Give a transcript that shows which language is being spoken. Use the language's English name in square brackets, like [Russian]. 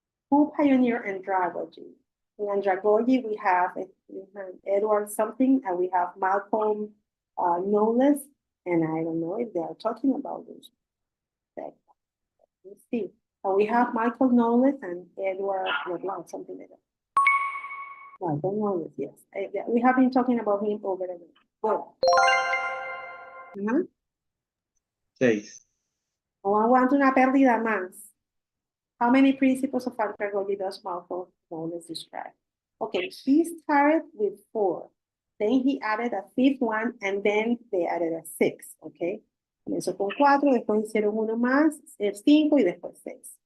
[English] Who pioneered andragogy? In andragogy, we have Edward something, and we have Malcolm Knowles, and I don't know if they are talking about this. Let's see. And we have Michael Knowles and Edward LeBlanc, something like that. Michael Knowles, yes. We have been talking about him over and over. Well, 6. [Spanish] oh, aguanto una pérdida más. [English] How many principles of andragogy does Malcolm Knowles describe? Okay, he started with 4. Then he added a 5th one, and then they added a 6th, okay? [Spanish] Comenzó con 4, después hicieron uno más, el 5 y después 6.